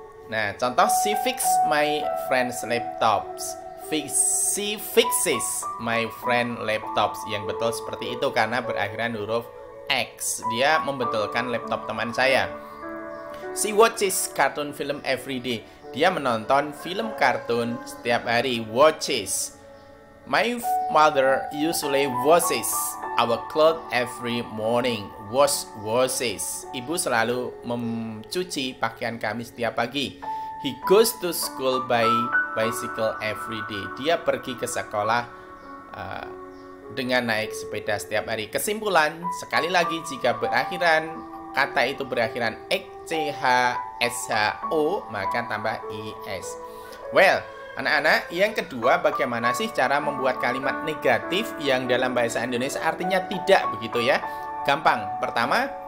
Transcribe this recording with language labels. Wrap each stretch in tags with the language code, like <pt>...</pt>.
<id>Nah, contoh</id> <en>she fix my friend's laptops. She fixes my friend laptops.</en> <id>Yang betul seperti itu karena berakhiran huruf X. Dia membetulkan laptop teman saya.</id> <en>She watches cartoon film every day.</en> <id>Dia menonton film kartun setiap hari.</id> <en>Watches. My mother usually washes our clothes every morning.</en> <id>Washes. Ibu selalu mencuci pakaian kami setiap pagi.</id> <en>He goes to school by bicycle every day.</en> <id>Dia pergi ke sekolah dengan naik sepeda setiap hari. Kesimpulan, sekali lagi jika berakhiran kata itu berakhiran x, ch, sh, o, maka tambah is. Well, anak-anak, yang kedua, bagaimana sih cara membuat kalimat negatif yang dalam bahasa Indonesia artinya tidak begitu ya? Gampang. Pertama,</id>